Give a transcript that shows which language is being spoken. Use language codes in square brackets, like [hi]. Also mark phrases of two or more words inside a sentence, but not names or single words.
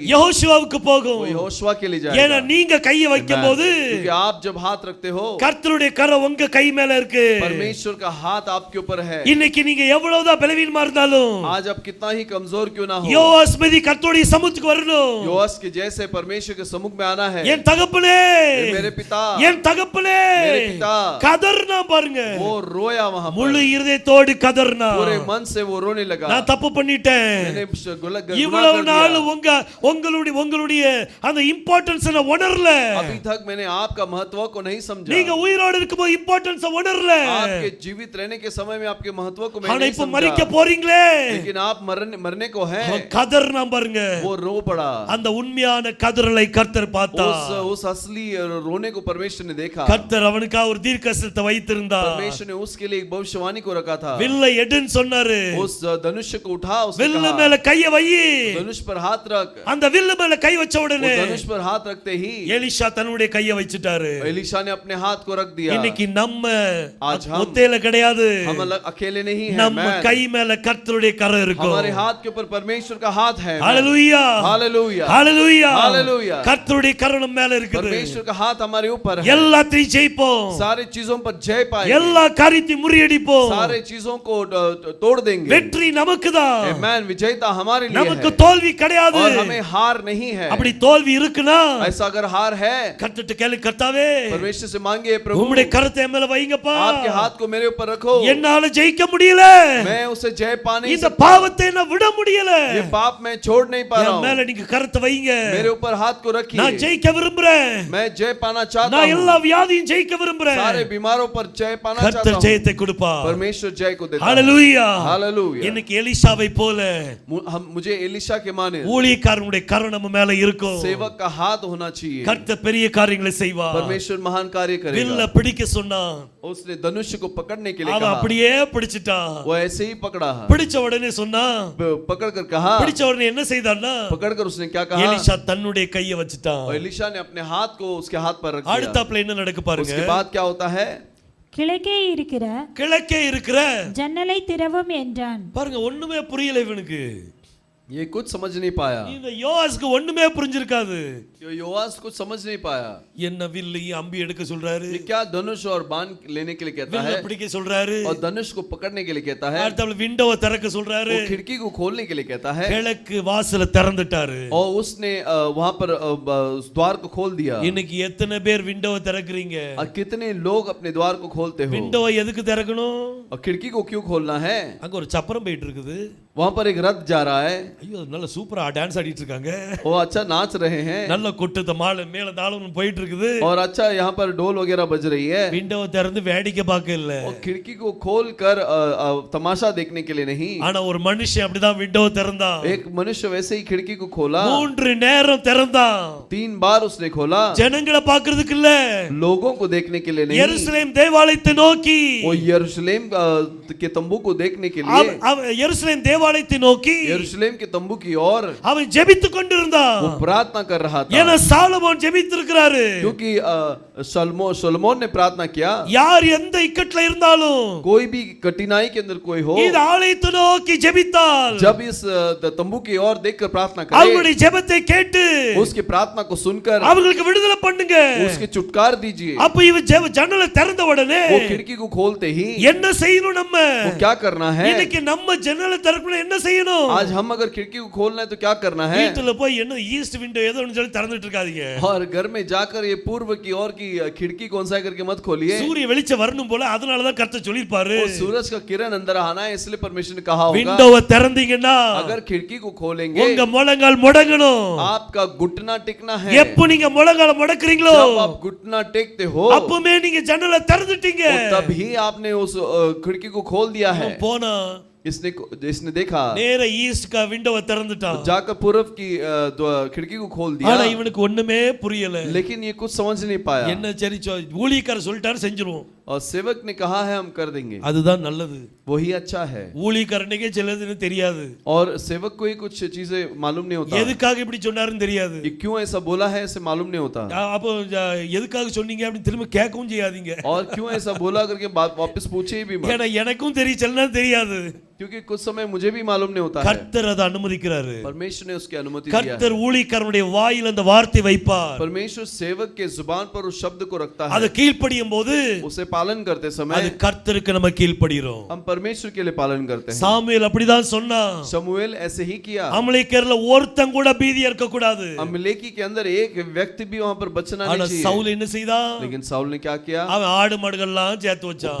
[ta] யெகோஷுவாவுக்கு போகும். [hi] वो यहोशुआ के लिए [ta] ஏன்னா [hi] जाएगा। [ta] நீங்க கையை வைக்கும்போது [hi] क्योंकि आप जब हाथ रखते हो, [ta] கர்த்தருடைய கரம் உங்க கை மேல இருக்கு. [hi] परमेश्वर का हाथ आपके ऊपर है। [ta] இன்னைக்கு நீங்க எவ்வளவுதான் பலவீனமா இருந்தாலும் [hi] आज आप कितना ही कमजोर क्यों ना हो, [ta] யோவாஸ் மீது கர்த்தருடைய சமூகத்துக்கு வரணும். [hi] योआस के जैसे परमेश्वर के सम्मुख में आना है। [ta] என் தகப்பனே, [hi] मेरे पिता, [ta] என் தகப்பனே [hi] मेरे पिता, [ta] கதர்னா பாருங்க. [hi] वो रोया वहां [ta] முழு [hi] पर, [ta] இருதயத்தோடு கதர்னா. [hi] पूरे मन से वो रोने लगा। [ta] நான் தப்பு பண்ணிட்டேன். [hi] मैंने गुनाह [ta] இவ்வளவு [hi] कर [ta] நாள் [hi] दिया। [ta] உங்களுடைய அந்த இம்பார்ட்டன்ஸ் உணரல. [hi] अभी तक मैंने आपका महत्व को नहीं समझा। [ta] நீங்க உயிரோடு இருக்கும்போது இம்பார்ட்டன்ஸ் உணரல. [hi] आपके जीवित रहने के समय में आपके महत्व को मैंने [ta] ஆனா [hi] नहीं [ta] இப்ப மரிக்க [hi] समझा। [ta] போறீங்களே, [hi] लेकिन आप मरने को हैं। [ta] கதர்னா பாருங்க. [hi] वो रो पड़ा। [ta] அந்த உண்மையான கதறலை கர்த்தர் பார்த்தார். [hi] उस असली रोने को परमेश्वर ने देखा। [ta] கர்த்தர் அவனுக்காக ஒரு தீர்க்கதரிசனத்தை வைத்திருந்தார். [hi] परमेश्वर ने उसके लिए एक भविष्यवाणी को रखा था। [ta] வில்லை எடுன்னு சொன்னாரு. [hi] उस धनुष को उठा, उसने [ta] வில்லு [hi] कहा, [ta] மேல கையை வை. [hi] धनुष पर हाथ रख। [ta] அந்த வில்லு மேல கை வச்ச உடனே [hi] धनुष पर हाथ रखते ही [ta] எலிஷா தன்னுடைய கையை வச்சிட்டாரு. [hi] एलिशा ने अपने हाथ को रख दिया। [ta] இன்னைக்கு நம்ம [hi] आज हम [ta] ஒத்தையில கிடையாது. [hi] हम अकेले नहीं हैं। [ta] நம்ம கை மேல கர்த்தருடைய கரம் இருக்கும். [hi] हमारे हाथ के ऊपर परमेश्वर का हाथ है। [ta] ஹalleluya, [hi] हालेलुया, [ta] ஹalleluya, [hi] हालेलुया। [ta] கர்த்தருடைய கரம் நம்ம மேல இருக்குது. [hi] परमेश्वर का हाथ हमारे ऊपर है। [ta] எல்லாத்தையும் ஜெயிப்போம். [hi] सारे चीजों पर जय पाएंगे। [ta] எல்லா காரியத்தையும் முறியடிப்போம். [hi] सारे चीजों को तोड़ देंगे। [ta] வெற்றி நமக்குதான். [hi] आमेन। विजेता हमारे लिए [ta] நமக்கு [hi] है [ta] தோல்வி கிடையாது. [hi] और हमें हार नहीं है। [ta] அப்படி தோல்வி இருக்குனா [hi] ऐसा अगर हार है, [ta] கர்த்தர்ட்ட கேளு, கர்த்தாவே [hi] परमेश्वर से मांगे, प्रभु [ta] உம்முடைய கரத்தை என் மேல வைங்கப்பா. [hi] आपके हाथ को मेरे ऊपर रखो। [ta] என்னால ஜெயிக்க முடியல. [hi] मैं उसे जय पा नहीं [ta] இந்த [hi] सकता। [ta] பாவத்தை நான் விட முடியல. [hi] ये पाप मैं छोड़ नहीं पा रहा [ta] என் மேல [hi] हूँ। [ta] நீங்க கரத்தை வைங்க. [hi] मेरे ऊपर पर हाथ को [ta] நான் [hi] रखिए। [ta] ஜெயிக்க விரும்புறேன், [hi] मैं जय पाना चाहता [ta] நான் எல்லா [hi] हूँ, [ta] வியாதியும் ஜெயிக்க விரும்புறேன். [hi] सारे बीमारों पर जय पाना चाहता [ta] கர்த்தர் [hi] हूँ। [ta] ஜெயத்தை கொடுப்பார். [hi] परमेश्वर जय को देता है। [ta] ஹalleluya. [hi] हालेलुया। [ta] இன்னைக்கு எலிசாவை போல [hi] मुझे एलिशा के माने [ta] ஊழியக்காரனுடைய கரம் நம்ம மேல இருக்கும். [hi] सेवक का हाथ होना चाहिए। [ta] கர்த்தர் பெரிய காரியங்களை செய்வார். [hi] परमेश्वर महान कार्य [ta] வில்ல [hi] करेगा। [ta] பிடிக்க சொன்னா [hi] उसने धनुष को पकड़ने के लिए [ta] அவன் [hi] कहा, [ta] அப்படியே பிடிச்சிட்டான். [hi] वो ऐसे ही पकड़ा। [ta] பிடிச்ச உடனே சொன்னா, [hi] पकड़ कर कहा, [ta] பிடிச்ச உடனே என்ன செய்தான்னா, [hi] पकड़कर उसने क्या कहा, [ta] எலிசா தன்னுடைய கையை வச்சிட்டான். [hi] और एलिशा ने अपने हाथ को उसके हाथ पर रख दिया। [ta] அடுத்தாப்புல என்ன நடக்கு பாருங்க. [hi] उसके बाद क्या होता है, [ta] கிழக்கே இருக்கிற கிழக்கே இருக்கிற ஜன்னலை திறவும் என்றான். பாருங்க, ஒண்ணுமே புரியல இவனுக்கு. [hi] ये कुछ समझ नहीं पाया। [ta] இந்த யோவாஸ்க்கு ஒண்ணுமே புரிஞ்சிருக்காது. [hi] योआस कुछ समझ नहीं पाया। [ta] என்ன வில்லு அம்பி எடுக்க சொல்றாரு, [hi] ये क्या धनुष और बाण लेने के लिए कहता [ta] வில்ல [hi] है, [ta] பிடிக்க சொல்றாரு, [hi] और धनुष को पकड़ने के लिए कहता है, [ta] அடுத்தாப்புல விண்டோவை திறக்க சொல்றாரு. [hi] वो खिड़की को खोलने के लिए कहता है, [ta] கிழக்கு வாசல திறந்துட்டாரு. [hi] और उसने वहां पर उस द्वार को खोल दिया। [ta] இன்னைக்கு எத்தனை பேர் விண்டோவை திறக்கறீங்க? [hi] और कितने लोग अपने द्वार को खोलते हो? [ta] விண்டோவை எதுக்கு திறக்கணும்? [hi] और खिड़की को क्यों खोलना है? [ta] அங்க ஒரு சப்பரம் போயிட்டு இருக்குது. [hi] वहां पर एक रथ जा रहा है, [ta] ஐயோ நல்ல [en] super dance [ta] ஆடிட்டு இருக்காங்க. [hi] वो अच्छा नाच रहे हैं, [ta] நல்ல கொட்டுத மாலை மேல தாளம் போயிட்டு இருக்குது. [hi] और अच्छा यहाँ पर ढोल वगैरह बज रही है। [ta] விண்டோவை திறந்து வேடிக்கை பார்க்க இல்ல, [hi] और खिड़की को खोल कर तमाशा देखने के लिए नहीं। [ta] ஆனா ஒரு மனுஷன் அப்படிதான் விண்டோவை திறந்தான். [hi] एक मनुष्य वैसे ही खिड़की को खोला, [ta] 3 நேரம் திறந்தான். [hi] 3 बार उसने खोला, [ta] ஜனங்களை பார்க்கிறதுக்கு இல்ல, [hi] लोगों को देखने के लिए नहीं। [ta] எருசலேம் தேவாலயத்தை நோக்கி, [hi] वो यरूशलेम के तंबू को देखने के लिए, [ta] எருசலேம் தேவாலயத்தை நோக்கி [hi] यरूशलेम के तंबू की ओर [ta] அவன் ஜெபித்துக் கொண்டிருந்தான். [hi] वो प्रार्थना कर रहा था। [ta] ஏன்னா சாலமோன் ஜெபித்திருக்கிறாரு. [hi] क्योंकि सोलोमोन ने प्रार्थना किया, [ta] யார் எந்த இக்கட்ல இருந்தாலும், [hi] कोई भी कठिनाई के अंदर कोई हो, [ta] இந்த ஆலயத்தை நோக்கி ஜெபித்தால், [hi] जब इस तंबू की ओर देखकर प्रार्थना करे, [ta] அவங்களுடைய ஜெபத்தை கேட்டு [hi] उसकी प्रार्थना को सुनकर [ta] அவங்களுக்கு விடுதலை பண்ணுங்க. [hi] उसके छुटकार दीजिए। [ta] அப்ப இவன் ஜன்னலை திறந்த உடனே [hi] वो खिड़की को खोलते ही [ta] என்ன செய்யணும்? நம்ம [hi] वो क्या करना है? [ta] இன்னைக்கு நம்ம ஜன்னலை திறக்கணும், என்ன செய்யணும்? [hi] आज हम अगर खिड़की को खोलना है तो क्या करना है? [ta] வீட்டுல போய் என்ன [en] east window [ta] ஏதோ ஒன்னு சொல்லி திறந்துட்டு இருக்காதீங்க. [hi] और घर में जाकर ये पूर्व की ओर की खिड़की कौन सा करके मत खोलिए। [ta] சூரிய வெளிச்சம் வரணும் போல, அதனால தான் கர்த்தர் சொல்லிருப்பாரு, [hi] वो सूरज का किरण अंदर आना है, इसलिए परमेश्वर ने कहा होगा, [ta] விண்டோவை திறந்தீங்கன்னா [hi] अगर खिड़की को खोलेंगे [ta] உங்க முழங்கால் முடங்கணும். [hi] आपका घुटना टेकना है। [ta] எப்போ நீங்க முழங்கால முடக்குறீங்களோ, [hi] जब आप घुटना टेकते हो [ta] அப்பவே நீங்க ஜன்னலை திறந்துட்டீங்க. [hi] तभी आपने उस खिड़की को खोल दिया है। [ta] போனா [hi] इसने देखा, [ta] நேர ஈஸ்ட் का விண்டோவை திறந்துட்டான். [hi] जाकर पूर्व की खिड़की को खोल दिया, [ta] ஆனா இவனுக்கு ஒண்ணுமே புரியல. [hi] लेकिन ये कुछ समझ नहीं पाया। [ta] என்ன சரி ஊழியக்காரர் சொல்லிட்டாரு செஞ்சிருவோம், [hi] और सेवक ने कहा है हम कर देंगे, [ta] அதுதான் நல்லது. [hi] वही अच्छा है। [ta] ஊழியக்காரனுக்கே சிலதுன்னு தெரியாது, [hi] और सेवक को ही कुछ चीजें मालूम नहीं होता, [ta] எதுக்காக இப்படி சொன்னாருன்னு தெரியாது. [hi] ये क्यों ऐसा बोला है ऐसे मालूम नहीं होता, [ta] அப்போ எதுக்காக சொன்னீங்க அப்படின்னு திரும்ப கேட்கவும் செய்யாதீங்க. [hi] और क्यों ऐसा बोला करके वापस पूछे भी मत, [ta] ஏன்னா எனக்கும் தெரியலன்னா தெரியாது. [hi] क्योंकि कुछ समय मुझे भी मालूम नहीं होता है। [ta] கர்த்தர் அதை அனுமதிக்கிறாரு. [hi] परमेश्वर ने उसकी अनुमति दिया है। [ta] கர்த்தர் ஊழியக்காரனுடைய வாயில் அந்த வார்த்தை வைப்பார். [hi] परमेश्वर सेवक के जुबान पर उस शब्द को रखता है। [ta] அது கீழ்ப்படியும் போது [hi] उसे पालन करते [ta] அது [hi] समय [ta] கர்த்தருக்கு நம்ம கீழ்ப்படிறோம். [hi] हम परमेश्वर के लिए पालन करते हैं। [ta] சாமுவேல் அப்படிதான் சொன்னான். [hi] शमूएल ऐसे ही किया। [ta] அமலேக்கியர்ல ஒருத்தன் கூட பீதியா இருக்க கூடாது. [hi] अमलेकी के अंदर एक व्यक्ति भी वहां पर बचना [ta] ஆனா [hi] नहीं चाहिए। [ta] சவுல் என்ன செய்தான்? [hi] लेकिन साउल ने क्या किया? [ta] அவன் ஆடு மாடுகள்லாம் சேர்த்து வச்சான்.